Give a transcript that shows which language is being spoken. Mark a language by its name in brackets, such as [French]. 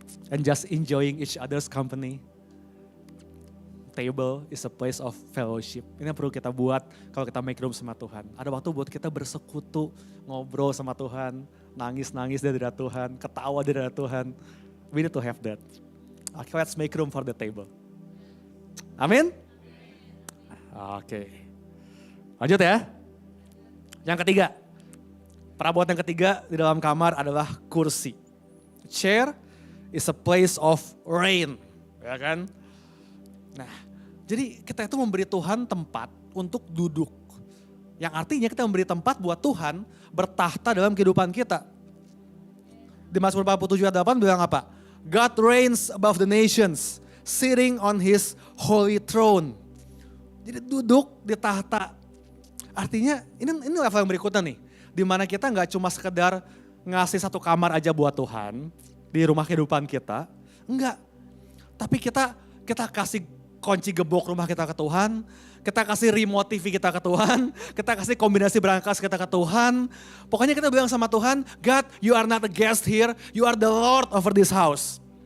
[English] And just enjoying each other's company. Table is a place of fellowship. [Indonesian] Ini yang perlu kita buat kalau kita [English] make room [Indonesian] sama Tuhan. Ada waktu buat kita bersekutu, ngobrol sama Tuhan, nangis-nangis dari Tuhan, ketawa dari Tuhan. [English] We need to have that. Okay, let's make room for the table. [Indonesian] Amin? Oke. Lanjut ya. Yang ketiga, perabot yang ketiga di dalam kamar adalah kursi. [English] Chair is a place of reign, [Indonesian] ya kan? Nah, jadi kita itu memberi Tuhan tempat untuk duduk. Yang artinya kita memberi tempat buat Tuhan bertahta dalam kehidupan kita. Di Mazmur 47 ayat 8 bilang apa? [English] God reigns above the nations, sitting on his holy throne. [Indonesian] Jadi duduk di tahta. Artinya ini level yang berikutnya nih. Dimana kita gak cuma sekedar ngasih satu kamar aja buat Tuhan di rumah kehidupan kita. Enggak. Tapi kita kasih kunci gebok rumah kita ke Tuhan. Kita kasih remote TV kita ke Tuhan. Kita kasih kombinasi berangkas kita ke Tuhan. Pokoknya kita bilang sama Tuhan, [English] God, you are not a guest here. You are the Lord over this house.